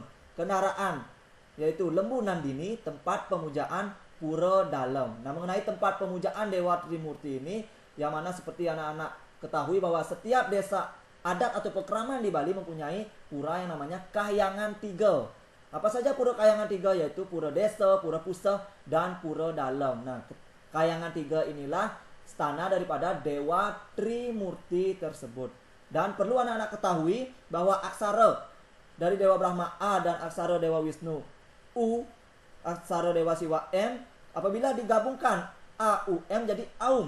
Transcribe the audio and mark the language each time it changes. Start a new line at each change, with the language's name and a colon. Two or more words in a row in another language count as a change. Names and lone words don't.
Indonesian: Kendaraan yaitu lembu Nandini, tempat pemujaan pura dalam. Nah, mengenai tempat pemujaan Dewa Trimurti ini, yang mana seperti anak-anak ketahui bahwa setiap desa adat atau pekraman di Bali mempunyai pura yang namanya Kahyangan 3. Apa saja pura Kahyangan 3? Yaitu pura desa, pura puseh, dan pura dalam. Nah, Kahyangan 3 inilah stana daripada Dewa Trimurti tersebut. Dan perlu anak-anak ketahui bahwa aksara dari Dewa Brahma A dan aksara Dewa Wisnu U, aksara Dewa Siwa M, apabila digabungkan A, U, M jadi Aum.